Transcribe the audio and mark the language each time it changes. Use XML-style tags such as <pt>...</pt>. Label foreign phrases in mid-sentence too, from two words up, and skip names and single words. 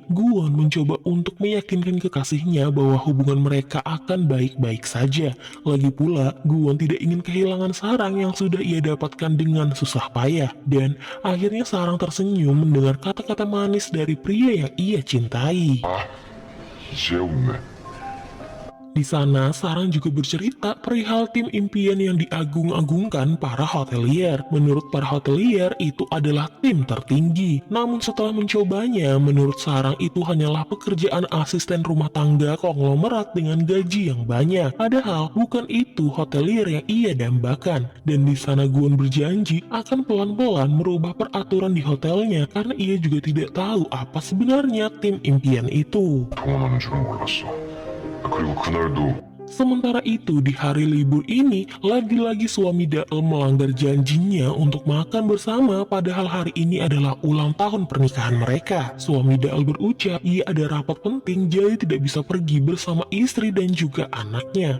<id>Guan mencoba untuk meyakinkan kekasihnya bahwa hubungan mereka akan baik-baik saja. Lagi pula, Guan tidak ingin kehilangan Sarang yang sudah ia dapatkan dengan susah payah. Dan akhirnya Sarang tersenyum mendengar kata-kata manis dari pria yang ia cintai.</id> <ko>이제 웃네.</ko> <id>Di sana, Sarang juga bercerita perihal tim impian yang diagung-agungkan para hotelier. Menurut para hotelier, itu adalah tim tertinggi. Namun setelah mencobanya, menurut Sarang itu hanyalah pekerjaan asisten rumah tangga konglomerat dengan gaji yang banyak. Padahal bukan itu hotelier yang ia dambakan. Dan di sana Guan berjanji akan pelan-pelan merubah peraturan di hotelnya karena ia juga tidak tahu apa sebenarnya tim impian itu.</id> <ko>동원하는 줄은 몰랐어. 그리고 그날도</ko> <id>Sementara itu, di hari libur ini, lagi-lagi suami Dael melanggar janjinya untuk makan bersama, padahal hari ini adalah ulang tahun pernikahan mereka. Suami Dael berucap, ia ada rapat penting, jadi tidak bisa pergi bersama istri dan juga anaknya.</id>